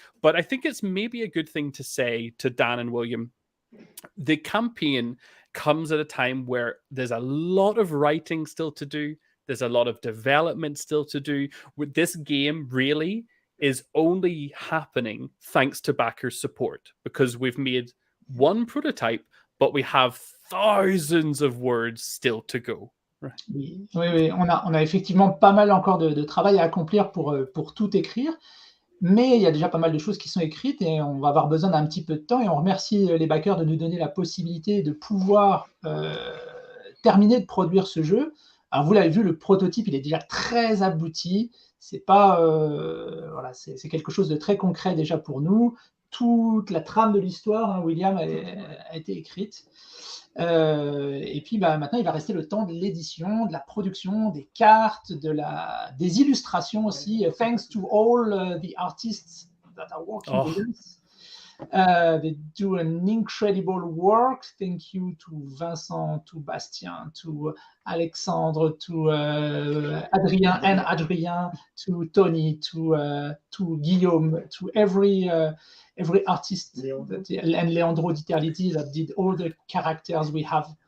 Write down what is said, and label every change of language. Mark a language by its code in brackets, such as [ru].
[en] But I think it's maybe a good thing to say to Dan and William, the campaign comes at a time where there's a lot of writing still to do. There's a lot of development still to do. With this game really is only happening thanks to backers' support, because we've made one prototype, but we have thousands of words still to go. Right. [fr] Oui. On a effectivement pas mal encore de travail à accomplir pour tout écrire. Mais il y a déjà pas mal de choses qui sont écrites et on va avoir besoin d'un petit peu de temps. Et on remercie les backers de nous donner la possibilité de pouvoir terminer de produire ce jeu. Alors vous l'avez vu, le prototype, il est déjà très abouti. C'est pas, c'est quelque chose de très concret déjà pour nous. Toute la trame de l'histoire, William, a été écrite. Et puis maintenant, il va rester le temps de l'édition, de la production, des cartes, des illustrations aussi. [en] Thanks to all the artists that are working with us. They do an incredible work. Thank you to Vincent, to Bastien, to Alexandre, to Adrien, to Tony, to Guillaume, to every artist and Leandro Di Terliti that did all the characters we have.